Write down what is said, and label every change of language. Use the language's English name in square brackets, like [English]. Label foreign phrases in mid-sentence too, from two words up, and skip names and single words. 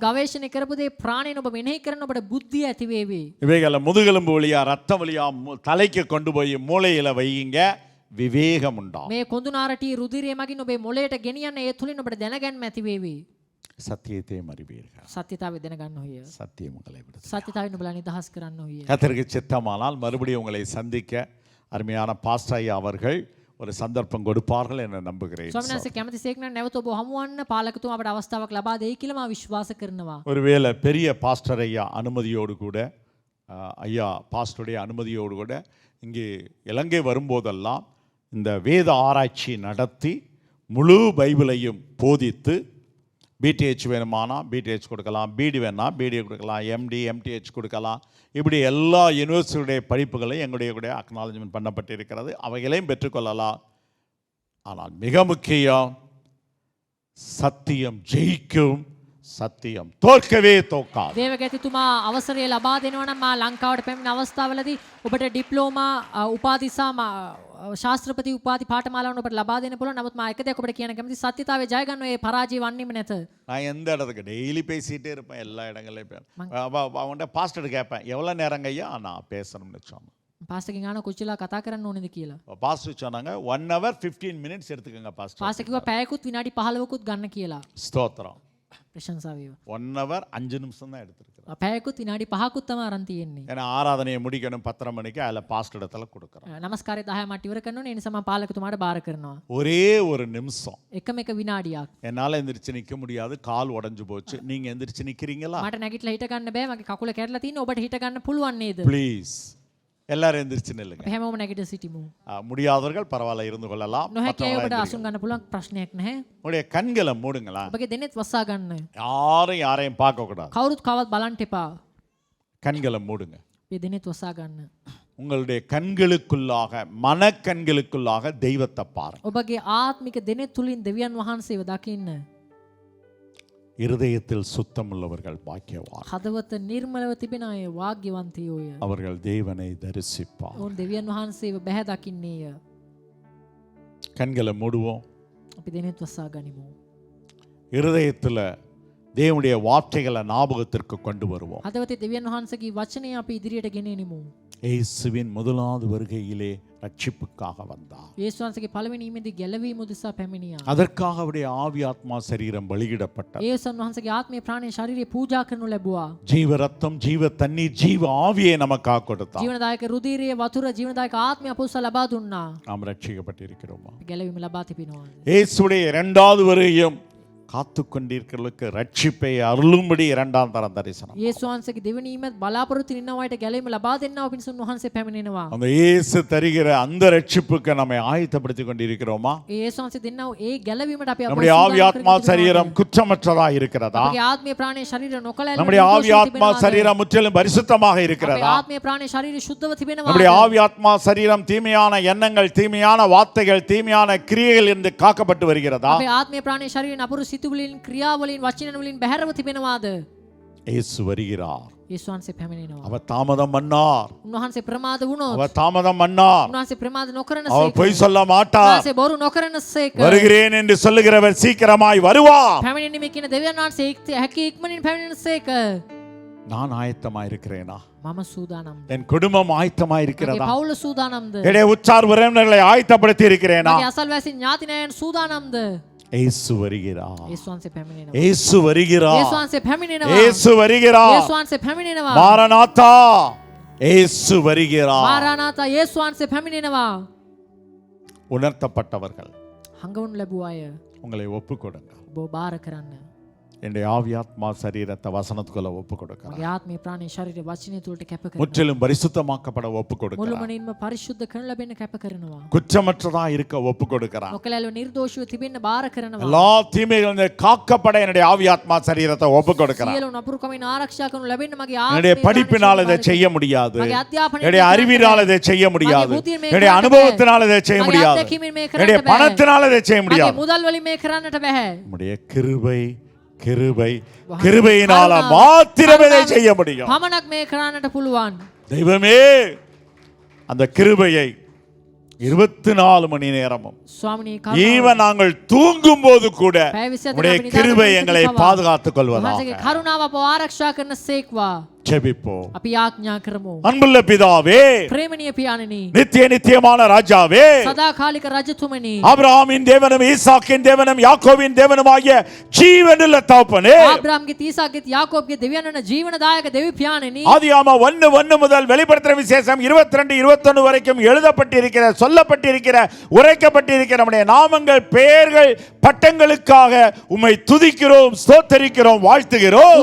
[Sinhala] ගවේෂණය කරපු දේ ප්‍රාණයෙන් ඔබ මෙනෙහි කරන ඔබට බුද්ධිය ඇති වේවි. [Tamil] இவைகளை முதுகெலும்பு வழியா, ரத்தம் வழியா தலைக்கு கொண்டு போய் மூளையில வையுங்க, விவேகம் உண்டாகும். [Sinhala] මේ කොඳුනාරටි රුධිරය මගින් ඔබේ මොළයට ගෙනියන්න ඒ තුලින් ඔබට දැනගැන්ම ඇති වේවි. [Tamil] சத்தியத்தை அறிவீர்கள். [Sinhala] සත්‍යතාවය දැනගන්න ඕය. [Tamil] சத்தியம் உங்களை விடுதலை. [Sinhala] සත්‍යතාවය නුඹලා නිදහස් කරන්න ඕය. [Tamil] கர்த்தருக்கு சித்தமானால் மறுபடியும் உங்களை சந்திக்க அருமையான பாஸ்டர் ஐயா அவர்கள் ஒரு சந்தர்ப்பம் கொடுப்பார்கள் என்று நம்புகிறேன். [Sinhala] ස්වාමීන් වහන්සේ කැමතිසේක් නම් නැවත ඔබ හමු වන්න පාලකතුමා අපට අවස්ථාවක් ලබා දෙයි කියලා මම විශ්වාස කරනවා. [Tamil] ஒருவேளை பெரிய பாஸ்டர் ஐயா அனுமதியோடு கூட ஐயா பாஸ்டருடைய அனுமதியோடு கூட இங்கே இலங்கை வரும்போதெல்லாம் இந்த வேத ஆராய்ச்சி நடத்தி முழு பைபிளையும் போதித்து பிடிஹெச் வேணுமானா பிடிஹெச் கொடுக்கலாம், பிடி வேணா பிடி கொடுக்கலாம், எம்டி எம்டிஹெச் கொடுக்கலாம். இப்படி எல்லா யூனிவர்சிட்டியுடைய படிப்புகளையும் எங்களுடைய கூட அக்னாலஜ்மெண்ட் பண்ணப்பட்டிருக்கிறது. அவைகளையும் பெற்றுக்கொள்ளலாம். ஆனால் மிக முக்கியம், சத்தியம் ஜெயிக்கும், சத்தியம் தோற்கவே தோக்காது. [Sinhala] දේවගැතිතුමා අවසරය ලබා දෙනවා නම් මා ලංකාවට පැමිණ අවස්ථාවලදී ඔබට ඩිප්ලෝමා උපාධි ශාස්ත්‍රපති උපාධි පාඨමාලාවන් ඔබට ලබා දෙන්න පුළුවන්. නමුත් මා එක දෙයක් ඔබට කියන්න කැමතියි, සත්‍යතාවය ජය ගන්න ඒ පරාජය වන්නේම නැත. [Tamil] நான் எந்த இடத்துக்கு டெய்லி பேசிகிட்டே இருப்பேன், எல்லா இடங்களையும் அவன்கிட்ட பாஸ்டர் கேட்பேன், எவ்வளோ நேரங்க ஐயா நான் பேசணும்னு சொன்னேன். [Sinhala] පාස්ටර්ගෙන් අහනවා කොච්චර කතා කරන්න ඕනේද කියලා. [Tamil] பாஸ்டர் சொன்னாங்க [English] 1 hour 15 minutes [Tamil] எடுத்துக்கங்க பாஸ்டர். [Sinhala] පාස්ටර් කිව්වා පැයකුත් විනාඩි 15කුත් ගන්න කියලා. [Tamil] ஸ்தோத்திரம். [Sinhala] ප්‍රශංසා වේවා. [Tamil] 1 hour 5 நிமிஷம் தான் எடுத்திருக்கிறேன். [Sinhala] පැයකුත් විනාඩි 5කුත් තමයි අරන් තියෙන්නේ. [Tamil] ஏன்னா ஆராதனையை முடிக்கணும் 10:30 மணிக்கு, அதில் பாஸ்டர் இடத்துல கொடுக்குறேன். [Sinhala] නමස්කාරය 10 මට ඉවර කරන්න ඕනේ. ඒ නිසා මම පාලකතුමාට බාර කරනවා. [Tamil] ஒரே ஒரு நிமிஷம் [Sinhala] එකම එක විනාඩියක්. [Tamil] என்னால் எந்திரிச்சு நிற்க முடியாது, கால் உடஞ்சு போச்சு. நீங்க எந்திரிச்சு நிற்கிறீங்களா? [Sinhala] මට නැගිටලා හිට ගන්න බෑ. මගේ කකුල කැඩලා තියෙනවා. ඔබට හිට ගන්න පුළුවන් නේද? [Tamil] ப்ளீஸ் எல்லாரும் எந்திரிச்சு நில்லுங்க. [Sinhala] අපි හැමෝම නැගිට සිටිමු. [Tamil] முடியாதவர்கள் பரவாயில்ல இருந்து கொள்ளலாம். [Sinhala] නොහැකි අය ඔබට අසුන් ගන්න පුළුවන්, ප්‍රශ්නයක් නැහැ. [Tamil] உடைய கண்களை மூடுங்களா. [Sinhala] ඔබගේ දෙනෙත් වසා ගන්න. [Tamil] யாரையும் பார்க்க கூடாது. [Sinhala] කවුරුත් කවවත් බලන්න එපා. [Tamil] கண்களை மூடுங்க. [Sinhala] ඔබේ දෙනෙත් වසා ගන්න. [Tamil] உங்களுடைய கண்களுக்குள்ளாக, மனக்கண்களுக்குள்ளாக தெய்வத்தை பாருங்க. [Sinhala] ඔබගේ ආත්මික දෙනෙත් තුලින් දෙවියන් වහන්සේව දකින්න. [Tamil] இருதயத்தில் சுத்தம் உள்ளவர்கள் பாக்கியவான். [Sinhala] හදවත නිර්මලව තිබෙන අය වාග්යවන්තයෝය. [Tamil] அவர்கள் தேவனை தரிசிப்பார். [Sinhala] ඔවුන් දෙවියන් වහන්සේව බැහැ දකින්නේය. [Tamil] கண்களை மூடுவோம். [Sinhala] අපි දෙනෙත් වසා ගනිමු. [Tamil] இருதயத்தில் தேவனுடைய வார்த்தைகளை ஞாபகத்திற்கு கொண்டு வருவோம். [Sinhala] හදවතේ දෙවියන් වහන්සේගේ වචනය අපි ඉදිරියට ගෙනෙනිමු. [Tamil] இயேசுவின் முதலாவது வருகையிலே ரட்சிப்புக்காக வந்தார். [Sinhala] යේසුස් වහන්සේගේ පළවෙනි ඊමේදී ගැලවීම උදෙසා පැමිණියා. [Tamil] அதற்காக அவருடைய ஆவி ஆத்மா சரீரம் பலியிடப்பட்டது. [Sinhala] යේසුස් වහන්සේගේ ආත්මය ප්‍රාණය ශරීරය පූජා කරනු ලැබුවා. [Tamil] ஜீவ ரத்தம், ஜீவ தண்ணீர், ஜீவ ஆவியை நமக்காக கொடுத்தார். [Sinhala] ජීවනදායක රුධිරය, වතුර, ජීවනදායක ආත්මය අප උදෙසා ලබා දුන්නා. [Tamil] நாம் ரட்சிக்கப்பட்டிருக்கிறோமா? [Sinhala] ගැලවීම ලබා තිබෙනවා. [Tamil] இயேசுடைய இரண்டாவது வருகையும் காத்து கொண்டிருக்கிறவர்களுக்கு ரட்சிப்பை அருளும்படி இரண்டாம் தரம் தரிசனம். [Sinhala] යේසුස් වහන්සේගේ දෙවෙනි ඊමත් බලාපොරොත්තු වෙන අයට ගැලවීම ලබා දෙන්නා වූ පිණිස උන්වහන්සේ පැමිණෙනවා. [Tamil] அந்த இயேசு தருகிற அந்த ரட்சிப்புக்கு நம்மை ஆயத்தப்படுத்திக் கொண்டிருக்கிறோமா? [Sinhala] යේසුස් වහන්සේ දෙන්නා වූ ඒ ගැලවීමට අපි [Tamil] நம்முடைய ஆவி ஆத்மா சரீரம் குற்றமற்றதா இருக்கிறதா? [Sinhala] අපගේ ආත්මය ප්‍රාණය ශරීරය නොකලැල් [Tamil] நம்முடைய ஆவி ஆத்மா சரீரம் முற்றிலும் பரிசுத்தமாக [Sinhala] අපේ [Tamil] இருக்கிறதா? [Sinhala] ආත්මය ප්‍රාණය ශරීරය සුද්ධව තිබෙනවා. [Tamil] நம்முடைய ஆவி ஆத்மா சரீரம் தீமையான எண்ணங்கள், தீமையான வார்த்தைகள், தீமையான கிரியைகள் என்று காக்கப்பட்டு வருகிறதா? [Sinhala] අපේ ආත්මය ප්‍රාණය ශරීරය නපුරු සිතුවිලින්, ක්‍රියාවලින්, වචන වලින් බැහැරව තිබෙනවාද? [Tamil] இயேசு வருகிறார். [Sinhala] යේසුස් වහන්සේ පැමිණෙනවා. [Tamil] அவர் தாமதம் பண்ணார். [Sinhala] උන්වහන්සේ ප්‍රමාද වුණොත්, [Tamil] அவர் தாமதம் பண்ணார். [Sinhala] උන්වහන්සේ ප්‍රමාද නොකරන [Tamil] அவர் [Sinhala] සේක, [Tamil] பொய் சொல்ல மாட்டார். [Sinhala] උන්වහන්සේ බොරු නොකරන සේක, [Tamil] வருகிறேன் என்று சொல்லுகிறவர் சீக்கிரமாய் வருவார். [Sinhala] පැමිණෙන්නේ කියන දෙවියන් වහන්සේ හැකි ඉක්මනින් පැමිණෙන සේක. [Tamil] நான் ஆயத்தமாய் இருக்கிறேனா? [Sinhala] මම සූදානම්ද? [Tamil] என் குடும்பம் ஆயத்தமாய் [Sinhala] මගේ [Tamil] இருக்கிறதா? [Sinhala] පවුල සූදානම්ද? [Tamil] என்னுடைய உற்றார் உறவினர்களை ஆயத்தப்படுத்தி இருக்கிறேனா? [Sinhala] මගේ අසල්වැසි ඥාතිනයන් සූදානම්ද? [Tamil] இயேசு வருகிறார். [Sinhala] යේසුස් වහන්සේ පැමිණෙනවා. [Tamil] இயேசு வருகிறார். [Sinhala] යේසුස් වහන්සේ පැමිණෙනවා. [Tamil] இயேசு வருகிறார். [Sinhala] යේසුස් වහන්සේ පැමිණෙනවා. [Tamil] மாரநாதா, இயேசு வருகிறார். [Sinhala] මාරානාතා, යේසුස් වහන්සේ පැමිණෙනවා. [Tamil] உணர்த்தப்பட்டவர்கள் [Sinhala] හංගවනු ලැබුව අය [Tamil] உங்களை ஒப்புக் கொடுங்க. [Sinhala] ඔබ බාර කරන්න. [Tamil] என்னுடைய ஆவி ஆத்மா சரீரத்தை வசனத்துக்குள்ள ஒப்புக் கொடுங்க. [Sinhala] මගේ ආත්මය ප්‍රාණය ශරීරය වචනය තුළට කැප කරනවා. [Tamil] முற்றிலும் பரிசுத்தமாக்கப்பட ஒப்புக் கொடுங்க. [Sinhala] මුළුමනින්ම පරිශුද්ධ කරන ලැබෙන්න කැප කරනවා. [Tamil] குற்றமற்றதா இருக்க ஒப்புக் கொடுக்கிறார். [Sinhala] නොකලැලව නිර්දෝෂීව තිබෙන්න බාර කරනවා. [Tamil] எல்லா தீமைகளிலிருந்து காக்கப்பட என்னுடைய ஆவி ஆத்மா சரீரத்தை ஒப்புக் கொடுக்கிறார். [Sinhala] සියලු නපුරුකමින් ආරක්ෂා කරනු ලැබෙන්න මගේ [Tamil] என்னுடைய [Sinhala] ආත්මය [Tamil] படிப்பினால் இதை செய்ய முடியாது. [Sinhala] මගේ අධ්‍යාපනයෙන් [Tamil] என்னுடைய அறிவினால் இதை செய்ய முடியாது. என்னுடைய அனுபவத்தினால் இதை செய்ய முடியாது. என்னுடைய பணத்தினால் இதை செய்ய [Sinhala] මගේ [Tamil] முடியாது. [Sinhala] මුදල් වලින් මේ කරන්නට බෑ. [Tamil] நம்முடைய கிருபை, கிருபை, கிருபையினால மாத்திரமே இதை செய்ய முடியும். [Sinhala] පමණක් මේ කරන්නට පුළුවන්. [Tamil] தெய்வமே, அந்த கிருபையை 24 மணி நேரமும் [Sinhala] ස්වාමිනී [Tamil] ஈவன் நாங்கள் தூங்கும் போது கூட [Sinhala] පැය 24 [Tamil] உடைய [Sinhala] අපි [Tamil] கிருபை [Sinhala] නිදාගෙන [Tamil] எங்களை [Sinhala] සිටිනවා. [Tamil] பாதுகாத்துக் கொள்வதாக. [Sinhala] මහසගේ කරුණාව අපව ආරක්ෂා කරන සේක්වා. [Tamil] ஜெபிப்போம். [Sinhala] අපි ආඥා කරමු. [Tamil] அன்புள்ள பிதாவே, [Sinhala] ප්‍රේමණීය පියාණනි, [Tamil] நித்திய நித்தியமான ராஜாவே, [Sinhala] සදාකාලික රජතුමනි, [Tamil] ஆபிரகாமின் தேவனும் ஈசாக்கின் தேவனும் யாக்கோபின் தேவனுமாகிய ஜீவனுள்ள தகப்பனே, [Sinhala] ආබ්‍රාම්ගේ තීසාක්ගේ යාකෝබ්ගේ දෙවියන් වන ජීවනදායක දෙවි පියාණනි, [Tamil] ஆதியாகமம் 1:1 முதல் வெளிப்படுத்துற விசேஷம் 22-21 வரைக்கும் எழுதப்பட்டிருக்கிற, சொல்லப்பட்டிருக்கிற, உரைக்கப்பட்டிருக்கிற நம்முடைய நாமங்கள், பெயர்கள், பட்டங்களுக்காக உம்மை துதிக்கிறோம், ஸ்தோத்தரிக்கிறோம், வாழ்த்துகிறோம்.